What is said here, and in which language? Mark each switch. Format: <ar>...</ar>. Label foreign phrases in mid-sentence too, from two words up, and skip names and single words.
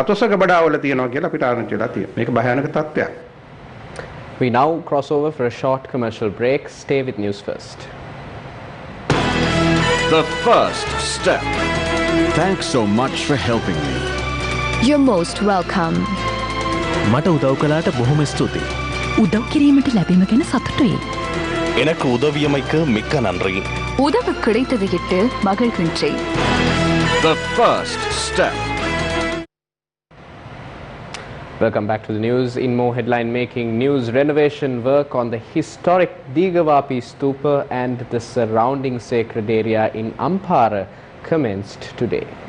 <en>We now cross over for a short commercial break. Stay with News First. The first step. Thanks so much for helping me. You're most welcome.</en> <si>මට උදව් කළාට බොහොම ස්තුතියි. උදව් කිරීමට ලැබීම ගැන සතුටුයි.</si> <ta>எனக்கு உதவியமைக்கு மிக்க நன்றி. உதவி கிடைத்ததுகிட்டு மகிழ்கின்றே.</ta> <en>The first step. Welcome back to the news. In more headline-making news, renovation work on the historic Digavapi Stupa and the surrounding sacred area in Ampara commenced today.</en>